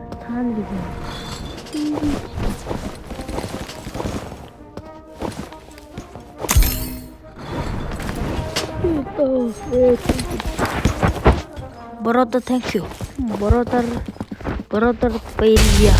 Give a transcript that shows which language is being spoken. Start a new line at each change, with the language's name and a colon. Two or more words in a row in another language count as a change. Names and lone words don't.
Mongolian: хаана гэж юм.
English: Brother, thank you. Brother, баярлалаа.